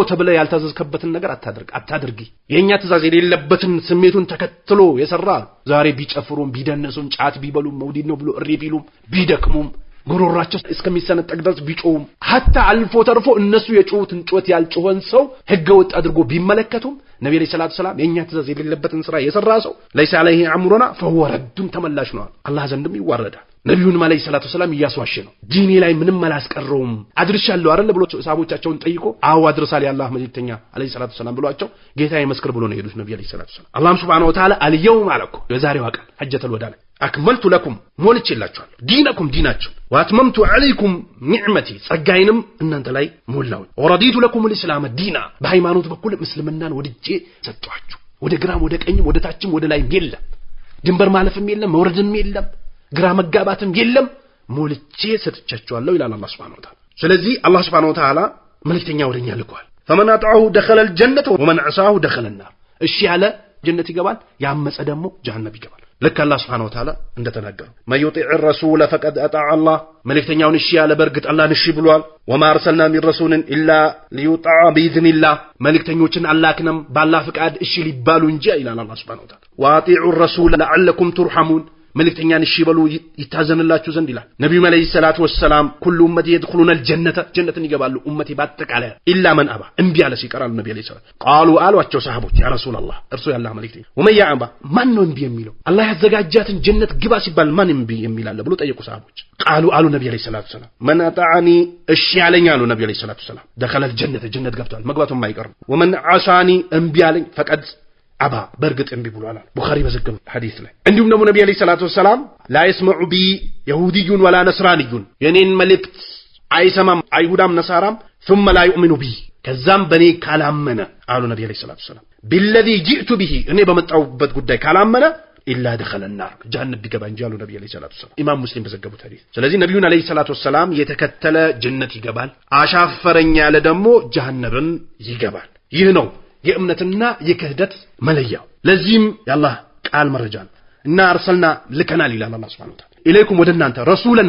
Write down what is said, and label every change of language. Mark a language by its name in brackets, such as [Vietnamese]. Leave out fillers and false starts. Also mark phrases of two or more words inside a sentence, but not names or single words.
[Amharic] ተብለ ያልታዘዝከበትን ነገር አታድርጊ። የኛ ትእዛዝ የሌለበትን ስሜቱን ተከትሎ የሰራ ዛሬ ቢጨፍሩም ቢደነሱም ጫት ቢበሉም መውሊድ ነው ብሎ እሪ ቢሉም ቢደክሙም ጉሮራቸው እስከሚሰነጠቅ ድረስ ቢጮም ሐታ አልፎ ተርፎ እነሱ የጮሁትን ጮት ያልጮኸን ሰው ህገወጥ አድርጎ ቢመለከቱም ነብዩ [Arabic] عليه الصلاة السلام [Amharic] የኛ ትእዛዝ የሌለበትን ስራ የሰራ ሰው [Arabic] ليس عليه أمرنا فهو رد [Amharic] ተመላሽ ነው አላህ ዘንድም ይዋረዳል። ነብዩን [Arabic] عليه الصلاة السلام [Amharic] እያስዋሸ ነው። ዲኔ ላይ ምንም አላስቀረውም አድርሻለሁ አይደል ብሎ ሰሃቦቻቸውን ጠይቆ አው አድርሳል ያላህ መልእክተኛ [Arabic] عليه الصلاة السلام [Amharic] ብሏቸው ጌታዬ መስክር ብሎ ነው የሄዱት ነብዩ [Arabic] عليه الصلاة السلام። [Amharic] አላህ Subhanahu [Arabic] وتعالى [Amharic] አልየውም አለኩ የዛሬው ቀን ሐጀተል ወዳ ላይ [Arabic] أكملت لكم [Amharic] ሞልቼላችኋለሁ ዲነኩም ዲናችሁ [Arabic] وأتممت عليكم نعمتي [Amharic] ጸጋዬንም እናንተ ላይ ሞላው ወረዲቱ [Arabic] لكم الاسلام دينا [Amharic] በሃይማኖት በኩል እስልምናን ወድጄ ሰጣችሁ። ወደ ግራም ወደ ቀኝም ወደ ታችም ወደ ላይም የለም፣ ድንበር ማለፍም የለም፣ መውረድም የለም፣ ግራ መጋባትም የለም፣ ሞልቼ ሰጥቻችኋለሁ ይላል አላህ [Arabic] سبحانه وتعالى። [Amharic] ስለዚህ አላህ [Arabic] سبحانه وتعالى [Amharic] መልእክተኛ ወደኛ ልኳል። [Arabic] فمن اطاعه دخل الجنه ومن عصاه دخل النار። [Amharic] እሺ ያለ ጀነት ይገባል፣ ያመፀ ደግሞ ጀሃነም ይገባል። [Arabic] لك الله سبحانه وتعالى [Amharic] እንደተናገረው [Arabic] من يطيع الرسول فقد اطاع [Amharic] الله መልእክተኛውን እሺ ያለ በርግጥ አላህን እሺ ብሏል። [Arabic] وما ارسلنا من رسول الا ليطاع باذن الله [Amharic] መልእክተኞችን አላክንም በአላህ ፍቃድ እሺ ሊባሉ እንጂ ይላል አላህ [Arabic] سبحانه وتعالى። واطيعوا الرسول لعلكم ترحمون [Amharic] መልእክተኛን እሺ በሉ ይታዘንላችሁ ዘንድ ይላል ነብዩ [Arabic] عليه الصلاة والسلام። كل أمتي يدخلون الجنه [Amharic] ጀነትን ይገባሉ ኡመቲ ባጠቃላይ [Arabic] إلا من أبى [Amharic] እምቢ ያለ ሲቀራል ነብዩ [Arabic] عليه الصلاة [Amharic] ቃሉ አሏቸው ሰሃቦች [Arabic] يا رسول الله [Amharic] እርሱ ያላህ መልእክተኛ [Arabic] ومن يأبى [Amharic] ማን ነው እምቢ የሚለው አላህ ያዘጋጃትን ጀነት ግባ ሲባል ማን እምቢ የሚላል ብሎ ጠየቁ ሰሃቦች። ቃሉ አሉ ነብዩ አለይሂ [Arabic] الصلاة السلام من أطاعني [Amharic] እሺ ያለኝ አሉ ነብዩ [Arabic] عليه الصلاة السلام دخل الجنه [Amharic] ጀነት ገብቷል መግባቱም አይቀርም። [Arabic] ومن عصاني [Amharic] እምቢ ያለኝ [Arabic] فقد أبى [Amharic] በርግጥ እምቢ ብሏል ቡኻሪ በዘገበው ሐዲስ ላይ። እንዲሁም ደግሞ ነብዩ [Arabic] عليه الصلاة السلام لا يسمع بي يهوديون ولا نصرانيون [Amharic] የኔን መልእክት አይሰማም አይሁዳም ነሳራም [Arabic] ثم لا يؤمن بي [Amharic] ከዛም በኔ ካላመነ አሉ ነብዩ [Arabic] عليه الصلاة السلام بالذي جئت به [Amharic] እኔ በመጣሁበት ጉዳይ ካላመነ [Arabic] إلا دخل النار [Amharic] ጀሃነም ቢገባ እንጂ አሉ ነብዩ [Arabic] عليه الصلاة السلام [Amharic] ኢማም ሙስሊም በዘገቡት ሐዲስ። ስለዚህ ነብዩን [Arabic] عليه الصلاة السلام [Amharic] የተከተለ ጀነት ይገባል፣ አሻፈረኝ ያለ ደግሞ ጀሃነምን ይገባል። ይህ ነው የእምነትና የክህደት መለያው። ለዚህም ያላህ ቃል መረጃ ነው እና አርሰልና ልከናል ይላል አላህ [Arabic] سبحانه وتعالى [Amharic] ኢለይኩም ወደ እናንተ ረሱላን